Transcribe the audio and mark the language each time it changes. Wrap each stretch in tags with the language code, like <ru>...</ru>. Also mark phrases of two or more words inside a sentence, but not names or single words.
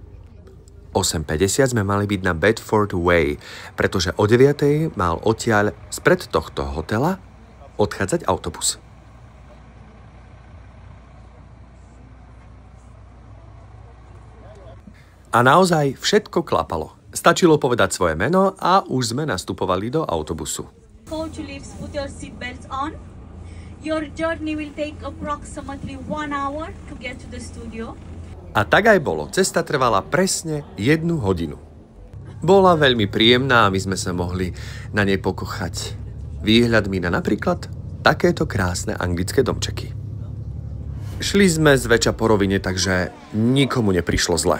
<sk>8:50 sme mali byť na Bedford Way, pretože o 9:00 mal odtiaľ spred tohto hotela odchádzať autobus. A naozaj všetko klapalo. Stačilo povedať svoje meno a už sme nastupovali do autobusu.</sk> <en>Coach leaves, put your seatbelts on. Your journey will take approximately 1 hour to get to the studio.</en> <sk>A tak aj bolo. Cesta trvala presne 1 hodinu. Bola veľmi príjemná a my sme sa mohli na nej pokochať výhľadmi na napríklad takéto krásne anglické domčeky. Šli sme zväčša po rovine, takže nikomu neprišlo zle.</sk>